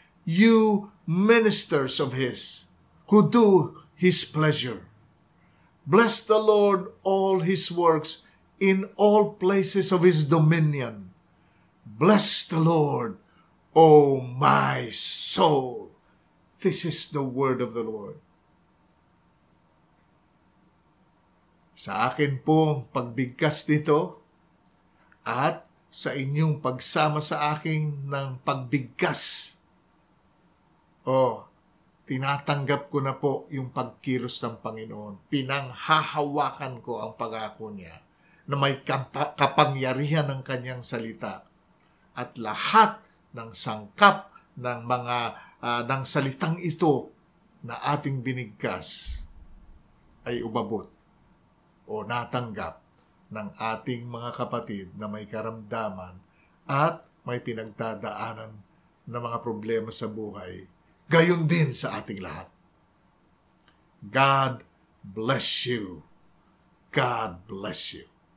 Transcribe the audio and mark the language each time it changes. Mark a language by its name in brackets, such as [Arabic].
[English] you ministers of His, who do His pleasure. Bless the Lord, all His works, in all places of His dominion. Bless the Lord, O my soul. This is the word of the Lord. [Filipino] Sa akin pong pagbigkas nito at sa inyong pagsama sa akin ng pagbigkas, tinatanggap ko na po yung pagkilos ng Panginoon. Pinanghahawakan ko ang pangako niya na may kapangyarihan ng kanyang salita. At lahat ng sangkap ng mga ng salitang ito na ating binigkas ay umabot o natanggap ng ating mga kapatid na may karamdaman at may pinagdadaanan na mga problema sa buhay. Gayon din sa ating lahat. [English] God bless you. God bless you.